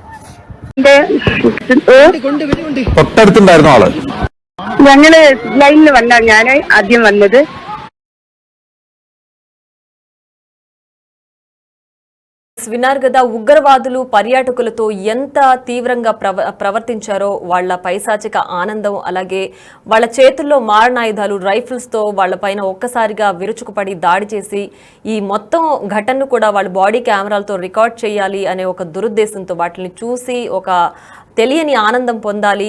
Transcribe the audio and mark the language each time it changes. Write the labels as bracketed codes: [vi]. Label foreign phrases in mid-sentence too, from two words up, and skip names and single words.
[ml] തൊട്ടടുത്തുണ്ടായിരുന്ന ആള്. ഞങ്ങള് ലൈനിൽ വന്ന ഞാൻ ആദ്യം വന്നത്. [te] విన్నారు కదా, ఉగ్రవాదులు పర్యాటకులతో ఎంత తీవ్రంగా ప్రవర్తించారో. వాళ్ళ పైశాచిక ఆనందం, అలాగే వాళ్ళ చేతుల్లో మారణాయుధాలు రైఫిల్స్తో వాళ్ళపైన ఒక్కసారిగా విరుచుకుపడి దాడి చేసి ఈ మొత్తం ఘటనను కూడా వాళ్ళ బాడీ కెమెరాలతో రికార్డ్ చేయాలి అనే ఒక దురుద్దేశంతో వాటిని చూసి ఒక తెలియని ఆనందం పొందాలి.